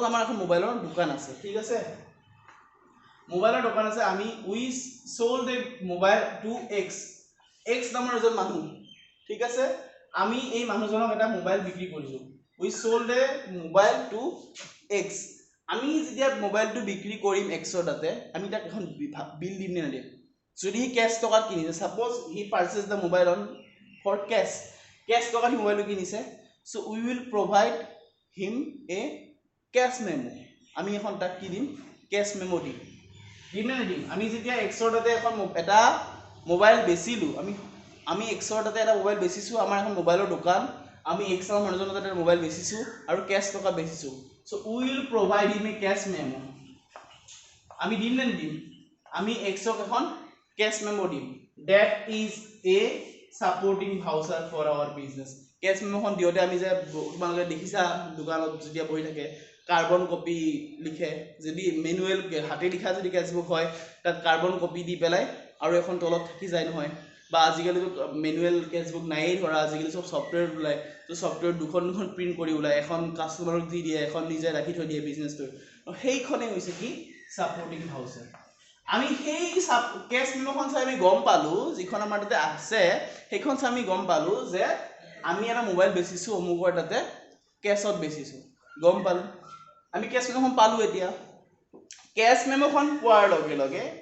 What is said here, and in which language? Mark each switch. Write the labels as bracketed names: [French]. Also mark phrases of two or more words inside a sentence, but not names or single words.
[Assamese] আমাৰ এখন মোবাইলৰ দোকান আছে ঠিক আছে মোবাইলৰ দোকান আছে আমি [English] we sold a mobile to x [Assamese] নামৰ এজন মানুহ ঠিক আছে আমি এই মানুহজনক এটা মোবাইল বিক্ৰী কৰিছো [English] we sold a mobile to x [Assamese] আমি যেতিয়া মোবাইলটো বিক্ৰী কৰিম x ৰ তাতে আমি তাক এখন বিল দিম নে নিদিম যদি হি ক্যাশ টকা কিনিছে [English] suppose he purchased the mobile on for cash [Assamese] টকা দি মোবাইলটো কিনিছে [English] so we will provide him a cash memo [Assamese] আমি এখন তাক কি দিম [English] cash memo [Assamese] দিম নে নিদিম আমি যেতিয়া x ৰ তাতে এখন এটা মোবাইল বেচিলো আমি x ৰ তাতে এটা মোবাইল বেচিছো আমাৰ এখন মোবাইলৰ দোকান আমি x ৰ মানুহজনৰ তাতে মোবাইল বেচিছো আৰু ক্যাশ টকা বেচিছো [English] so we will provide him a cash memo [Assamese] আমি দিম নে নিদিম আমি x ক এখন [English] cash memo [Assamese] দিম [English] that is a supporting voucher for our business cash memo [Assamese] খন দিওতে আমি যে তোমালোকে দেখিছা দোকানত যেতিয়া বহি থাকে [English] carbon copy [Assamese] লিখে যদি ম্যানুয়াল হাতে লিখা যদি কেছবুক হয় তাত [English] carbon copy [Assamese] দি পেলাই আৰু এখন তলত থাকি যায় নহয় বা আজিকালি [English] manual cashbook [Assamese] নাইয়ে ধৰা আজিকালি সব সফটওয়্যার ওলায় তো সফটওয়্যার দুখন প্রিন্ট কৰি ওলায় এখন কাস্টমাৰক দি দিয়ে এখন নিজে ৰাখি থৈ দিয়ে বিজনেছটো সেইখনে হৈছে কি [English] supporting voucher [Assamese] আমি সেই [English] cash memoখন [Assamese] চাই আমি গম পালো যিখন আমাৰ তাতে আছে সেইখন চাই আমি গম পালো যে আমি এটা মোবাইল বেচিছো অমুকৰ তাতে কেছত বেচিছো গম পালো আমি [English] cash memoখন [Assamese] পালো এতিয়া [English] cash memoখন [Assamese] পোৱাৰ লগে লগে